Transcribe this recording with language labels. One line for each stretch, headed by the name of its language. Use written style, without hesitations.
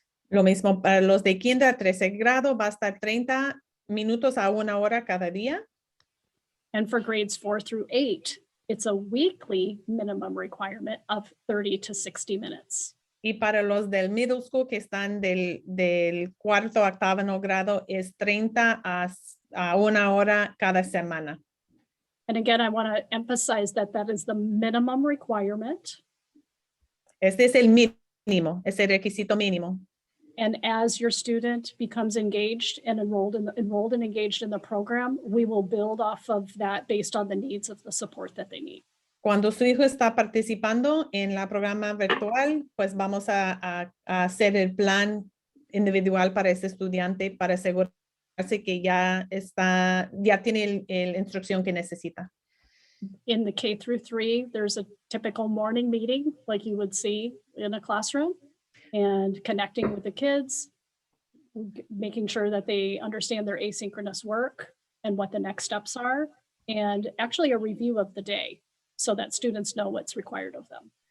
Spanish: Lo mismo para los de kinder a 13 grado, va a estar 30 minutos a 1 hora cada día.
English: And for grades 4 through 8, it's a weekly minimum requirement of 30 to 60 minutes.
Spanish: Y para los del middle school que están del cuarto a octavo grado es 30 a 1 hora cada semana.
English: And again, I want to emphasize that that is the minimum requirement.
Spanish: Este es el mínimo, es el requisito mínimo.
English: And as your student becomes engaged and enrolled and engaged in the program, we will build off of that based on the needs of the support that they need.
Spanish: Cuando su hijo está participando en la programa virtual, pues vamos a hacer el plan individual para ese estudiante para asegurarse que ya tiene la instrucción que necesita.
English: In the K through 3, there's a typical morning meeting like you would see in a classroom, and connecting with the kids, making sure that they understand their asynchronous work and what the next steps are, and actually a review of the day so that students know what's required of them.